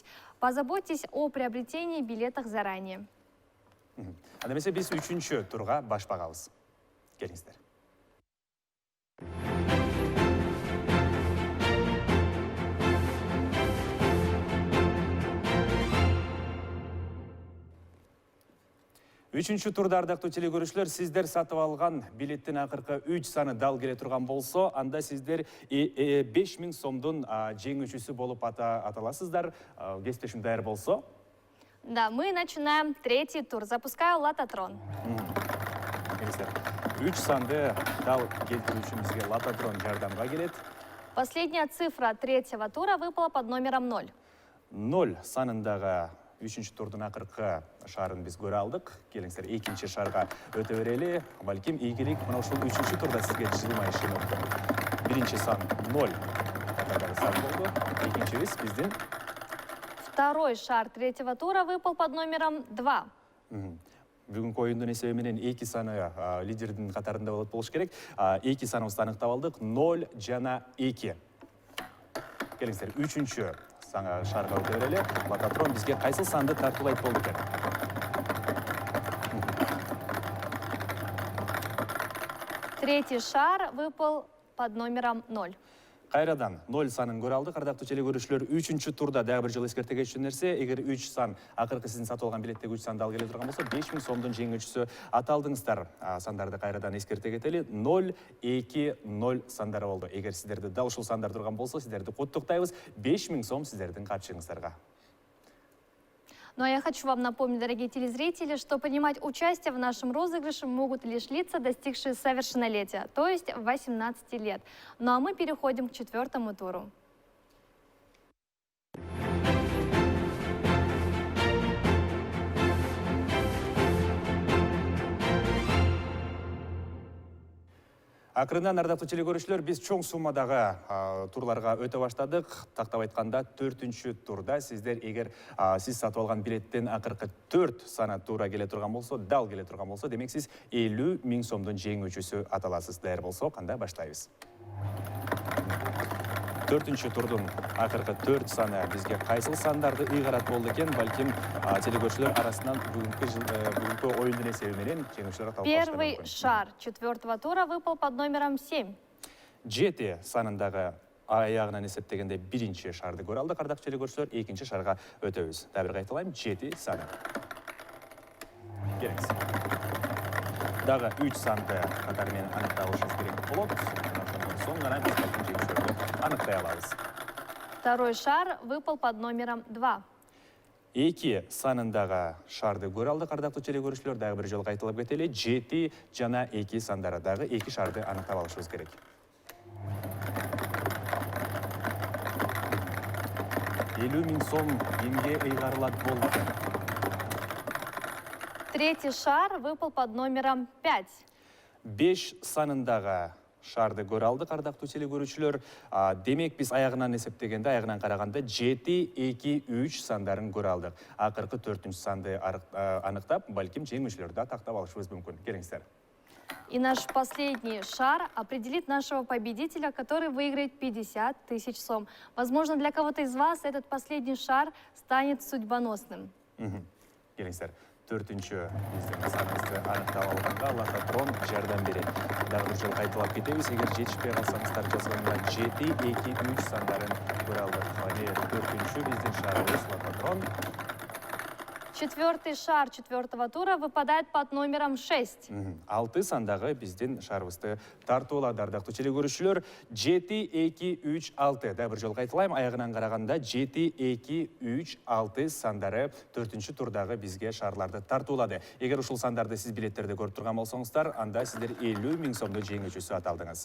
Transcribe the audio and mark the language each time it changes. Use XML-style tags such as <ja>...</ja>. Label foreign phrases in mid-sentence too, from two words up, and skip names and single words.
<ru>Позаботьтесь о приобретении билетов заранее.</ru> <ky>Анда эмесе биз 3-чү турга баш багабыз. Келиңиздер. Үчүнчү турда, ардактуу телегөрүүчүлөр, сиздер сатып алган билеттин акыркы 3 саны дал келе турган болсо, анда сиздер 5000 сомдун жеңүүчүсү болуп аталасыздар. Кесиптешим даяр болсо.</ky> <ru>Да, мы начинаем третий тур. Запускаю лототрон.</ru> <ky>3 санды дал келтирүүчүбүзгө лототрон жардамга келет.</ky> <ru>Последняя цифра третьего тура выпала под номером 0.</ru> <ky>0 санындагы 3-чү турдун акыркы шарын биз көрө алдык. Келиңиздер, экинчи шарга өтө берели. Балким ийгилик мына ушул 3-чү турда сизге жылмайышы мүмкүн. Биринчи сан 0 катардагы сан болду. Экинчибиз биздин.</ky> <ru>Второй шар третьего тура выпал под номером 2.</ru> <ky>Бүгүнкү оюндун эсеби менен 2 саны лидердин катарында болуш керек. 2 саныбызды аныктап алдык. 0 жана 2. Келиңиздер, 3-чү шарга өтө берели. Лототрон бизге кайсыл санды тартуулайт болду экен? Третий шар выпал под номером 0. Кайрадан 0 санын көрө алдык. Ардактуу телекөрүүчүлөр, 3-чү турда дагы бир жолу эскерте кетчү нерсе, эгер 3 сан акыркы сиздин сатып алган билеттеги 3 санды ал келе турган болсо, 5000 сомдун жеңүүчүсү аталдыңыздар. Сандарды кайрадан эскерте кетели. 0, 2, 0 сандары болду. Эгер сиздерде дал ушул сандар турган болсо, сиздерди куттуктайбыз. 5000 сом сиздердин капчыгыңыздарга.</ky> <ru>Ну а я хочу вам напомнить, дорогие телезрители, что принимать участие в нашем розыгрыше могут лишь лица, достигшие совершеннолетия, то есть 18 лет. Ну а мы переходим к 4-му туру.</ru> <ky>Акырындан ардактуу телекөрүүчүлөр, биз чоң суммадагы турларга өтө баштадык. Тактап айтканда 4-чү турда сиздер эгер сиз сатып алган билеттен акыркы 4 сана туура келе турган болсо, дал келе турган болсо, демек сиз 50 000 сомдун жеңүүчүсү аталасыз. Даяр болсо, кандай баштайбыз? 4-чү турдун акыркы 4 саны бизге кайсыл сандарды ыйгарат болду экен? Балким телекөрүүчүлөр арасынан бүгүнкү оюндун эсеби менен жеңүүчүлөр аталып калышы мүмкүн.</ky> <ru>Первый шар 4-го тура выпал под номером 7.</ru> <ky>7 санындагы аягынан эсептегенде 1-чи шарды көрө алдык. Ардактуу телекөрүүчүлөр, 2-чи шарга өтөбүз. Дагы бир кайталайм, 7 саны. Келиңиз. Дагы 3 санды катары менен аныкталышыбыз керек болот. Соң гана биз жеңүүчүлөрдү аныктай алабыз.</ky> <ru>Второй шар выпал под номером 2.</ru> <ky>2 санындагы шарды көрө алдык. Ардактуу телекөрүүчүлөр, дагы бир жолу кайталап кетели. 7 жана 2 сандары дагы 2 шарды аныктап алышыбыз керек. 50 000 сом эмге ыйгарылат болду экен?</ky> <ru>Третий шар выпал под номером 5.</ru> <ky>5 санындагы шарды көрө алдык, ардактуу телекөрүүчүлөр. Демек биз аягынан эсептегенде, аягынан караганда 7, 2, 3 сандарын көрө алдык. Акыркы 4-чү санды аныктап, балким жеңүүчүлөрдү тактап алышыбыз мүмкүн. Келиңиздер.</ky> <ru>И наш последний шар определит нашего победителя, который выиграет 50 000 сом. Возможно, для кого-то из вас этот последний шар станет судьбоносным.</ru> <ky>Келиңиздер. 4-чү биздин саныбызды аныктап алганга лохотрон жардам берет. Дагы бир жолу кайталап кетебиз. Эгер жетишпей калсаңыздар, жазганда 7, 2, 3 сандарын көрө алдык. 4-чү биздин шарыбыз лохотрон.</ky> <ru>4-й шар 4-го тура выпадает под номером 6.</ru> <ky>6 сандагы биздин шарыбызды тартып алат, ардактуу телекөрүүчүлөр. 7, 2, 3, 6. Дагы бир жолу кайталайм. Аягынан караганда 7, 2, 3, 6 сандары 4-чү турдагы бизге шарларды тартып алады. Эгер ушул сандарды сиз билеттерде көрүп турган болсоңуздар, анда сиздер 50 000 сомдун жеңүүчүсү аталдыңыз.</ky>